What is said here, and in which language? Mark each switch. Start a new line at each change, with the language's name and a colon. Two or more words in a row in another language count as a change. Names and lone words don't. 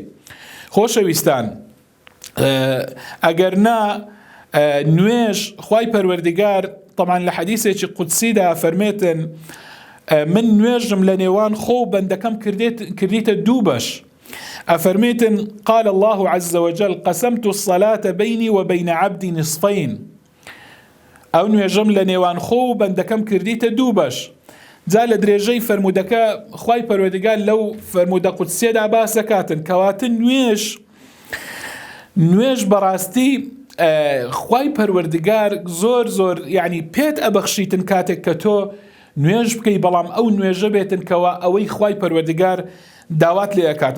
Central Kurdish: خۆشەویستان، ئەگەر نا نوێژ خوای پەروەردگار طبعا لە حەدیثێکی قودسیدا فەرمێتن من نوێژم لە نێوان خۆ و بەندەکەم کردیتە دوو بەش.
Arabic: ئەفەرمێتن قال الله عز وجل قسمت الصلاة بيني وبين عبدي نصفين،
Central Kurdish: ئەو نوێژم لە نێوان خۆ و بەندەکەم کردیتە دوو بەش. جا لە درێژەی فەرمودەکە خوای پەروەردگار لەو فەرمودە قودسیەدا باسەکاتن، کەواتە نوێژ بەڕاستی خوای پەروەردگار زۆر زۆر یعنی پێت ئەبەخشیتن کاتێک کە تۆ نوێژ بکەی، بەڵام ئەو نوێژە بێتن کەوا ئەوەی خوای پەروەردگار داوات لێ ئەکاتن.